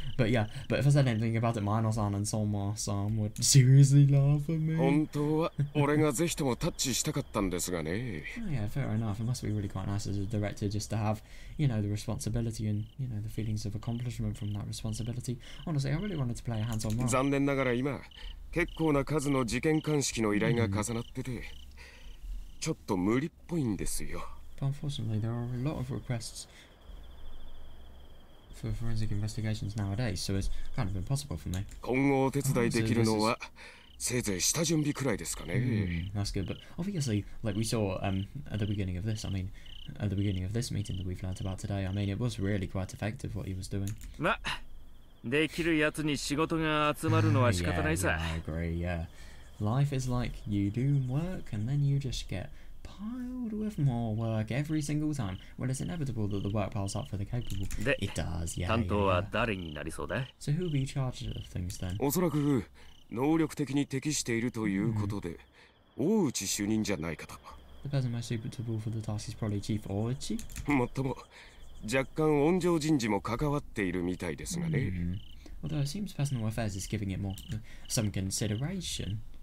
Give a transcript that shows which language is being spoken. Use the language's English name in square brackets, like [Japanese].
[English] But yeah, but if I said anything about it, Mino-san and Soma-san would seriously laugh at me. Oh yeah, fair enough. It must be really quite nice as a director just to have, you know, the responsibility and, you know, the feelings of accomplishment from that responsibility. Honestly, I really wanted to play a hands-on role. [Japanese] 残念ながら今、結構な数の事件鑑識の依頼が重なってて、ちょっと無理っぽいんですよ。 [English] But unfortunately, there are a lot of requests for forensic investigations nowadays, so it's kind of impossible for me. [Japanese] 今後お手伝いできるのはせいぜい下準備くらいですかね。 [English] That's good, but obviously, like we saw at the beginning of this, at the beginning of this meeting that we've learnt about today, it was really quite effective what he was doing. [Japanese] ま、できるやつに仕事が集まるのは仕方ないさ。 [English] I agree, yeah. Life is like you do work and then you just get piled with more work every single time. Well, it's inevitable that the work piles up for the capable. It does, yeah. [Japanese] 担当は誰になりそうだ? [English] So who will be charged of things then? [Japanese] おそらく能力的に適しているということで、大内主任じゃないかと。 [English] The person most suitable for the task is probably Chief Oichi. [Japanese] もっとも若干温情人事も関わっているみたいですがね。 [English] Although it seems personal affairs is giving it more some consideration.